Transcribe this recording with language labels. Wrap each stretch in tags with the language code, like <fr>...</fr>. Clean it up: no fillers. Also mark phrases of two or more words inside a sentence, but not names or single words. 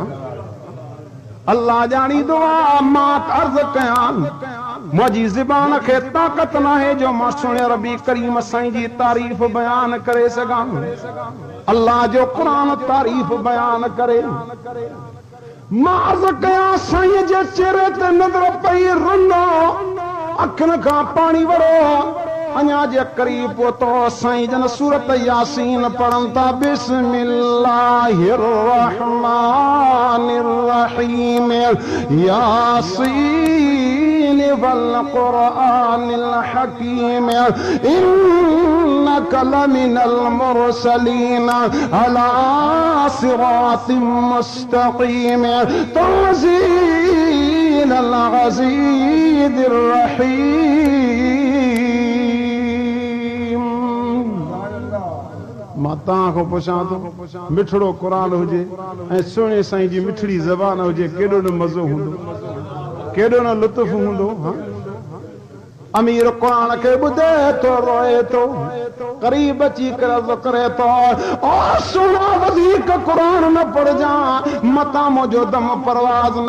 <sd>अल्लाह ॼाणींदो आहे, मां अर्ज़ कयां मुंहिंजी ज़बान खे ताक़त न आहे जो मां सुहिणे रबी करीम साईं जी तारीफ़ बयान करे सघां, अल्लाह जो क़ुरान तारीफ़ बयान करे। मां अर्ज़ कयां साईं जे चेहरे ते नज़र पई रुनो, अखियुनि खां पाणी वड़ो, अञा जे करीब पहुतो साईं जन सूरत यासीन पढ़नि था।</sd> <ar>بسم الله الرحمن الرحيم يس والقرآن الحكيم إنك لمن المرسلين على صراط مستقيم تنزيل العزيز الرحيم.</ar> <sd>मां तव्हां खां पुछां थो मिठड़ो क़ुरान हुजे ऐं सुहिणे साईं जी मिठड़ी ज़बान हुजे केॾो न मज़ो हूंदो केॾो न लुत्फ़ हूंदो अमीर क़ुरान खे ॿुधे थो रोए थो करीब अची करे करे थो ओ सुना वधीक क़ुरान न पढ़जा मतां मुंहिंजो दम परवाज़ न</sd>